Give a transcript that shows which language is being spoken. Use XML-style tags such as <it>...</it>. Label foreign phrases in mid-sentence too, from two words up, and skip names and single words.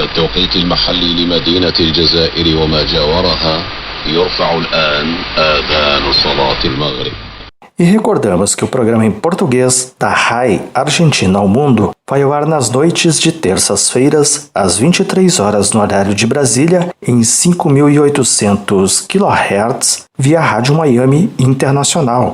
<ar>التوقيت المحلي لمدينة الجزائر وما جاورها يرفع الآن آذان صلاة المغرب.</ar> <pt>E recordamos que o programa em português da RAI Argentina ao Mundo vai ao ar nas noites de terças-feiras, às 23 horas no horário de Brasília, em 5.800 kHz, via Rádio Miami Internacional.</pt>